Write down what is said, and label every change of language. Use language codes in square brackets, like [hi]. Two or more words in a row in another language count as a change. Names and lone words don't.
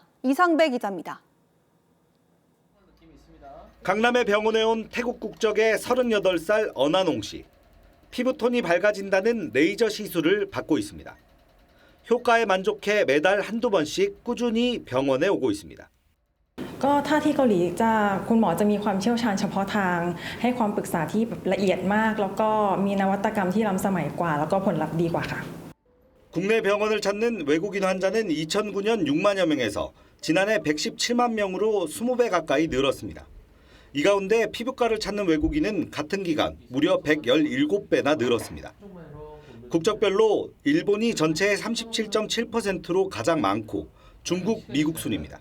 [ko] 이상배 기자입니다. 강남의 병원에 온 태국 국적의 38살 어나농 씨. 피부톤이 밝아진다는 레이저 시술을 받고 있습니다. 효과에 만족해 매달 한두 번씩 꾸준히 병원에 오고 있습니다. [th] ก็ถ้าที่เกาหลีคุณหมอจะมีความเชี่ยวชาญเฉพาะทางให้ความปรึกษาที่ละเอียดมากแล้วก็มีนวัตกรรมที่ล้ำสมัยกว่าแล้วก็ผลลัพธ์ดีกว่าค่ะ [ko] 국내 병원을 찾는 외국인 환자는 2009년 6만여 명에서 지난해 117만 명으로 20배 가까이 늘었습니다. 이 가운데 피부과를 찾는 외국인은 같은 기간 무려 117배나 늘었습니다. 국적별로 일본이 전체의 37.7%로 가장 많고 중국, 미국 순입니다.